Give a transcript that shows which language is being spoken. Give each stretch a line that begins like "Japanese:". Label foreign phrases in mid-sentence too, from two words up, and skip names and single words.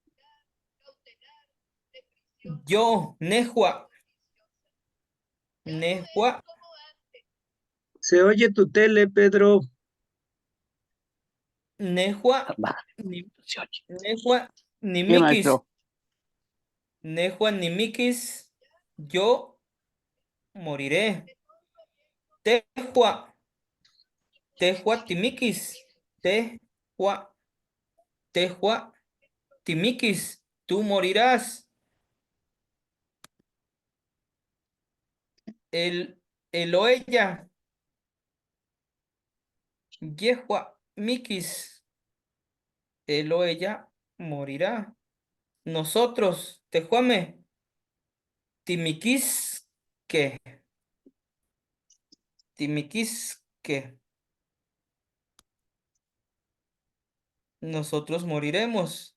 Spanish: Yo, Nehua. Nehua, Se oye tu tele, Pedro. Nehua, Baja. Nehua, Sí, Nimikis. maestro.
Nahuatl languages: Nehua, Nimikis.
Spanish: Yo moriré.
Nahuatl languages: Tehua, Tehua, Timikis. Tehua, Tehua, Timikis.
Spanish: Tú morirás. El o ella.
Nahuatl languages: Yehua, Mikis.
Spanish: Él o ella morirá. Nosotros,
Nahuatl languages: Tejuame, Timiquis,
Spanish: que, Timiquis, que nosotros moriremos.